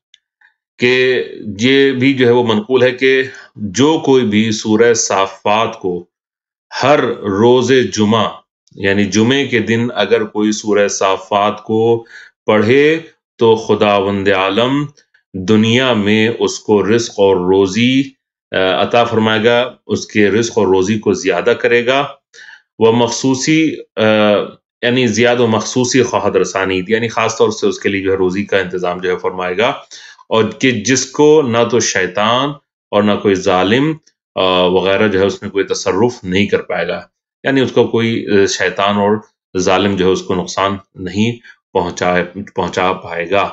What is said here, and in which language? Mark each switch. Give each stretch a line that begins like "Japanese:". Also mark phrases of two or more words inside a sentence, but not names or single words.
Urdu: کہ یہ بھی جو ہے وہ منقول ہے کہ جو کوئی بھی سورہ صافات کو ہر روز جمعہ، یعنی جمعے کے دن اگر کوئی سورہ صافات کو پڑھے، تو خداوند عالم دنیا میں اس کو رزق اور روزی عطا فرمائے گا، اس کے رزق اور روزی کو زیادہ کرے گا. وہ مخصوصی یعنی زیادہ
Persian: مخصوصی خواہد رسانی،
Urdu: یعنی خاص طور سے اس کے لیے جو ہے روزی کا انتظام جو ہے فرمائے گا، اور کہ جس کو نہ تو شیطان اور نہ کوئی ظالم وغیرہ جو ہے اس میں کوئی تصرف نہیں کر پائے گا. یعنی اس کو کوئی شیطان اور ظالم جو ہے اس کو نقصان نہیں پہنچا پائے گا.